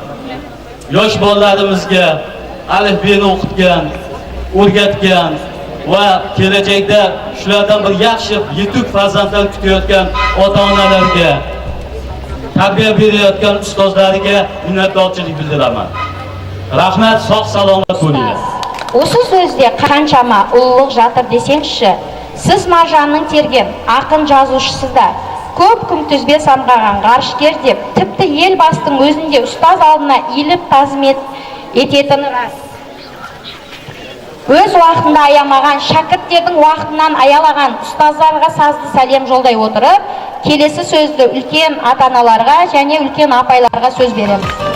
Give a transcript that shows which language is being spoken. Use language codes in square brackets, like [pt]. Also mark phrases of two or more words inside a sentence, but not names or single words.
[uz] Yosh bolalarimizga alifbeni o'qitgan, o'rgatgan va kelajakda shulardan bir yaxshi yetuk farzandlar kutayotgan ota-onalarga, tarbiya berayotgan ustozlariga minnatdorchilik bildiraman. Rahmat, sog' salomat bo'linglar. [kk] Осы сөзде қаншама ұлылық жатыр десеңізші, сіз маржанның терген ақын жазушысы да, көп күнтізбе самғаған ғарышкер деп, тіпті ел бастың өзінде ұстаз алдына иіліп тазмет ететіні рас. Өз уақытында аямаған, шәкірттердің уақытынан аялаған ұстаздарға сазды сәлем жолдай отырып, келесі сөзді үлкен ата-аналарға және үлкен апайларға сөз береміз.